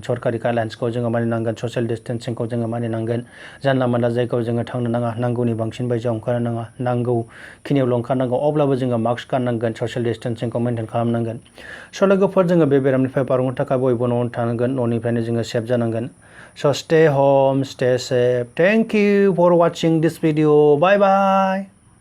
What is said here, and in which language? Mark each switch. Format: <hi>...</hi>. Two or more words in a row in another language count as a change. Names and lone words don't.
<brx>सरकारि गाइडलाइन्सखौ जोङो मानिनांगोन,</brx> <en>social distancingखौ</en> <brx>जोङो मानिनांगोन। जानला मोनला जायगायाव जोङो थांनो नाङा, नांगौनि बांसिन बायजोआव ओंखारनो नाङा, नांगौखिनियावल' ओंखारनांगौ। अब्लाबो जोङो मास्क गाननांगोन,</brx> <en>social distancingखौ</en> <brx>मेनटेन खालामनांगोन। स' लोगोफोर जोङो बे बेरामनिफ्राय बारग'नो थाखाय बयबो न'आवनो थानांगोन, न'निफ्रायनो जोङो सेफ जानांगोन।</brx> <en>स' stay home, stay safe. Thank you for watching this video. Bye bye.</en>